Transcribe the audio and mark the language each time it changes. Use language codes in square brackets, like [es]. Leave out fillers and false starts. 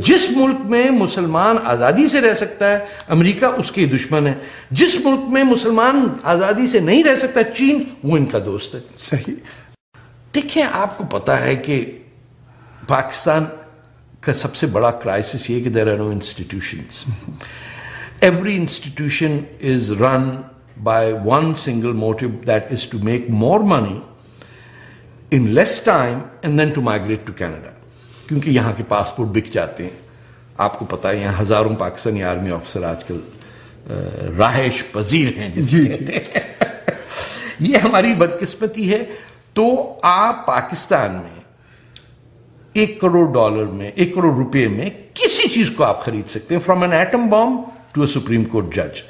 [ur] جس ملک میں مسلمان آزادی سے رہ سکتا ہے امریکہ اس کے دشمن ہے. جس ملک میں مسلمان آزادی سے نہیں رہ سکتا چین, وہ ان کا دوست ہے. صحیح. دیکھیں, آپ کو پتا ہے کہ پاکستان کا سب سے بڑا کرائسس یہ کہ [en] There are no institutions. Every institution is run by one single motive, that is to make more money in less time and then to migrate to Canada. [ur] کیونکہ یہاں کے پاسپورٹ بک جاتے ہیں. آپ کو پتا ہے یہاں ہزاروں پاکستانی آرمی آفیسر آج کل رہائش پذیر ہیں جسے کہتے ہیں. یہ ہماری بدقسمتی ہے. تو آپ پاکستان میں $1 کروڑ میں, $1 کروڑ میں کسی چیز کو آپ خرید سکتے ہیں, [en] From an atom balm to a supreme court جج.